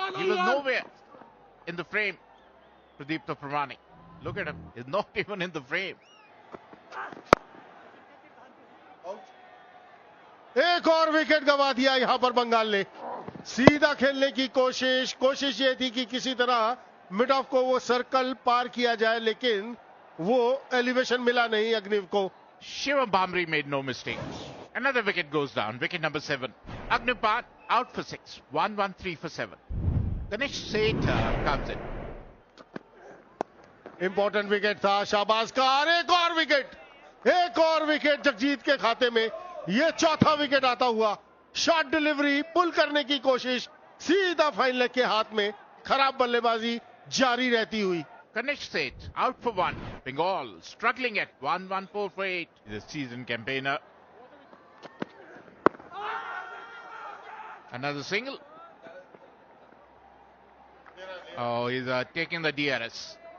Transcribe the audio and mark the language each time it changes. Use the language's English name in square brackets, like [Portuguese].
[English] He was nowhere in the frame. Pradeep Pramani. Look at him. He's not even in the frame. [Hindi] एक और wicket गंवा दिया यहां पर बंगाल ने। सीधा खेलने की कोशिश ये थी कि किसी तरह मिड ऑफ को वो सर्कल पार किया जाए, लेकिन वो एलिवेशन मिला नहीं अग्निव को। [English] Shivam Bamri made no mistakes. Another wicket goes down. Wicket number 7. Agniv Pat out for 6. 1-1-3 for 7. Ganesh Seth comes in. [Hindi] Important wicket था शाहबाज का। और एक और विकेट जगजीत के खाते में। ये चौथा विकेट आता हुआ, शॉट डिलीवरी पुल करने की कोशिश, सीधा फाइन लेग के हाथ में, खराब बल्लेबाजी जारी रहती हुई। [English] Ganesh Seth out for 1. Bengal struggling at 1-1-4 for 8. The season campaigner. Another single. Oh, he's taking the DRS.